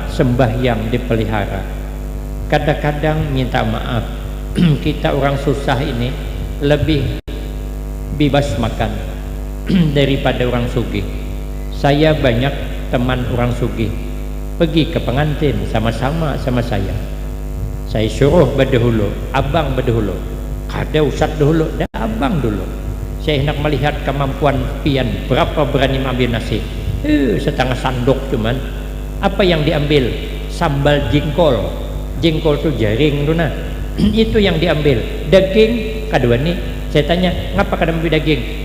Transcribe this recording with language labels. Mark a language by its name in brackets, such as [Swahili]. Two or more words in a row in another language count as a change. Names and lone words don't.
[Banjar] Sembahyang dipelihara. Kadang-kadang minta maaf, kita orang susah ini lebih bebas makan daripada orang sugih. Saya banyak teman orang sugih pergi ke pengantin sama-sama sama saya suruh berdahulu, abang berdahulu, kada usat dahulu, dah abang dulu. Saya hendak melihat kemampuan pian berapa berani mengambil nasi. Setengah sandok cuman. Apa yang diambil? Sambal jengkol. Jengkol tuh jaring tuh nah. Itu yang diambil. Daging kadua nih. Saya tanya, ngapa kada ambil daging?